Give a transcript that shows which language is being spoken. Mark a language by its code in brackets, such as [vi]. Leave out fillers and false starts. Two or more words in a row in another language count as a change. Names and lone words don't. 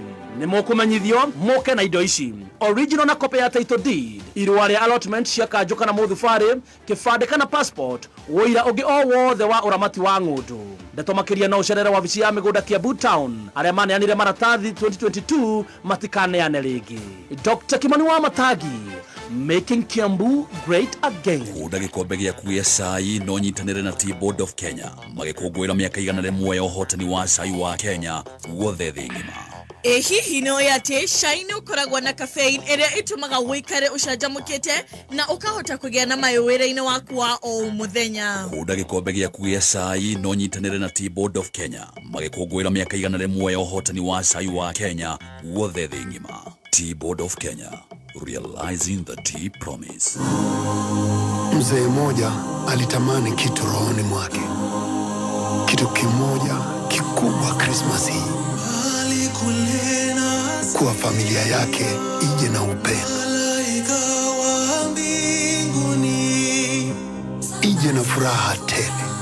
[ki] Nimukumenyithio muke na indo ici: original na copy ya [en] title deed, [ki] irũa rĩa allotment cia kanjũ kana mũthubari, kĩbandĩ kana passport, wĩira ũngĩ o wothe wa ũramati wa ng'ũndũ. Ndeto makĩria na ũcerere wabici ya mĩgũnda Kiambu Town. Arĩa maneanire maratathi 2022 matikaneane rĩngĩ. Dr. Kimani wa Matangi, [en] making Kiambu great again. [ki] Kuda gikombe gĩaku gĩa cai no nyitanĩre na Tea Board of Kenya magĩkũngũĩra mĩaka 100 ya ũhotani wa cai wa Kenya guothe thĩ ng'ima. Hihi nĩ ũĩ atĩ cai nĩ ũkoragwo na caffeine ĩrĩa ĩtũmaga wĩikare ũcanjamũkĩte na ũkahota kũgĩa na mayũ wĩra-inĩ waku wa o mũthenya. Kuda gikombe gĩaku gĩa cai no nyitanĩre na Tea Board of Kenya magĩkũngũĩra mĩaka 100 ya ũhotani wa cai wa Kenya guothe thĩ ng'ima. [en] Tea Board of Kenya, realizing the tea promise. [sw] Mzee mmoja alitamani kitu rohoni mwake, kitu kimoja kikubwa Christmas hii. kuwa familia yake ije na upendo, ije na furaha tele.